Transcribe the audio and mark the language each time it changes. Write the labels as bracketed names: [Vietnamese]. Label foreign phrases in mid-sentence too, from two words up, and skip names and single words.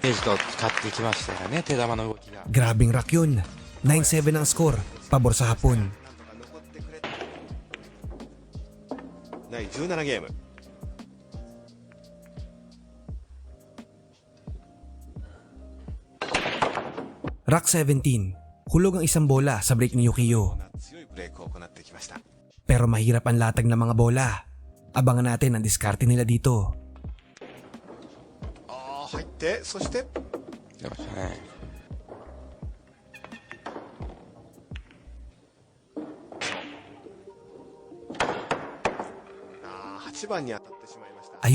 [Japanese] ページと使ってきましたよね、手玉の動きが。 [Filipino] Grabing rack yun. 9-7 ang score. Pabor sa hapon. [Japanese] 第17ゲーム。 [Filipino] Rack 17, hulog ang isang bola sa break ni Yukiyo. [Japanese] 強いブレイクを行ってきました。 [Filipino] Pero mahirap ang latag ng mga bola. Abangan natin ang diskarte nila dito. [Japanese] 入って、そして出ましたね。 8番に当たってしまいました。